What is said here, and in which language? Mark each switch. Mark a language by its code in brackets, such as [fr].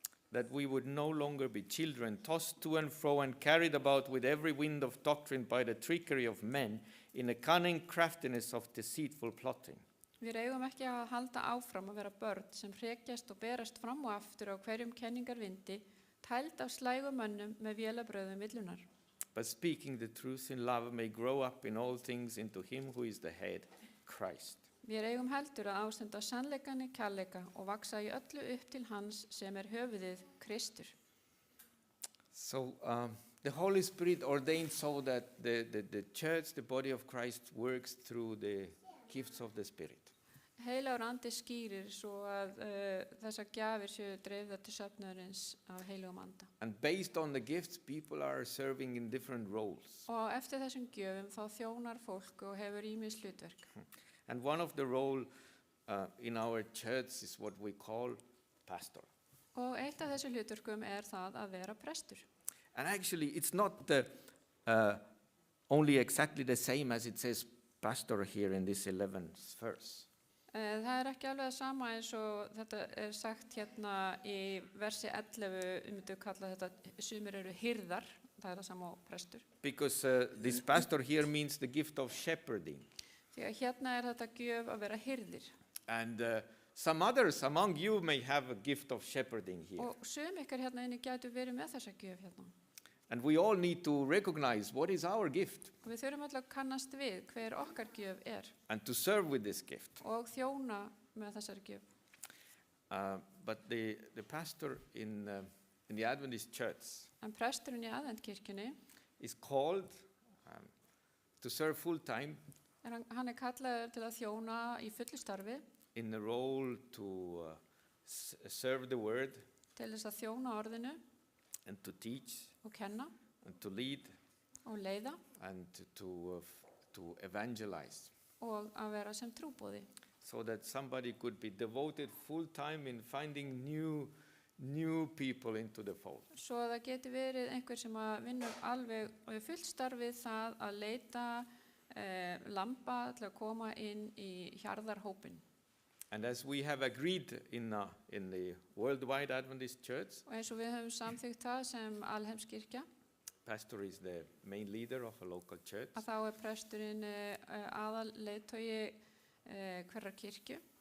[en] That we would no longer be children, tossed to and fro and carried about with every wind of doctrine by the trickery of men, in a cunning craftiness of deceitful plotting. [is] Við eigum ekki að halda áfram að vera börn sem hrekjast og berast fram og aftur á hverjum kenningarvindi, tæld af slægum mönnum með vélabröðum villunar. [en] But speaking the truth in love may grow up in all things into him who is the head, Christ. [is] Við eigum heldur að ástunda sannleikan í kærleika og vaksa í öllu upp til hans sem er höfuðið Kristur. [en] So the Holy Spirit ordained so that the church, the body of Christ, works through the gifts of the Spirit. [is] Heilagur andi skýrir svo að þessar gjafir séu dreifðar til söfnuðarins af heilagum anda. [en] And based on the gifts, people are serving in different roles. [is] Og eftir þessum gjöfum þá þjónar fólk og hefur ýmis hlutverk. [en] And one of the role in our church is what we call pastor. [is] Og eitt af þessu hlutverkum það að vera prestur. [en] And actually, it's not only exactly the same as it says pastor here in this 11th verse. [is] Það ekki alveg það sama eins og þetta sagt hérna í versi 11, myndu kalla þetta, sumir eru hirðar, það það sama á prestur. [en] Because this pastor here means the gift of shepherding. [is] Því að hérna þetta gjöf að vera hirðir. [en] And some others among you may have a gift of shepherding here. [is] Og sum ykkar hérna inni gætu verið með þessa gjöf hérna. [en] And we all need to recognize what is our gift [is] Og við þurfum alltaf að kannast við hver okkar gjöf [en] and to serve with this gift. [is] og þjóna með þessari gjöf. [en] But the pastor in the Adventist church [is] En presturinn í aðventkirkjunni, [en] is called to serve full time [is] hann kallaður til að þjóna í fullu starfi, [en] in the role to serve the word [is] til þess að þjóna orðinu [en] and to teach [is] og kenna [en] and to lead [is] og leiða [en] and to evangelize, [is] og að vera sem trúboði. [en] so that somebody could be devoted full time in finding new people into the fold. [is] Svo að það geti verið einhver sem að vinnur alveg og fullt starfið það að leita lamba til að koma inn í hjarðarhópinn. [en] And as we have agreed in the Worldwide Adventist Church, [is] Og eins og við höfum samþykkt það sem alheimskirkja, [en] pastor is the main leader of a local church. [is] að þá presturinn aðal leiðtogi hverrar kirkju.